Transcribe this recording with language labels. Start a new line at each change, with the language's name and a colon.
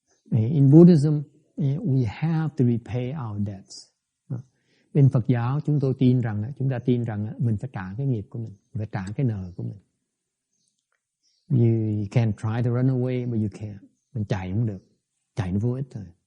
English: In Buddhism, we have to repay our debts.
Vietnamese: Bên Phật giáo chúng ta tin rằng mình phải trả cái nghiệp của mình, phải trả cái nợ của mình.
English: You can try to run away, but you can't.
Vietnamese: Mình chạy không được, chạy nó vô ích thôi.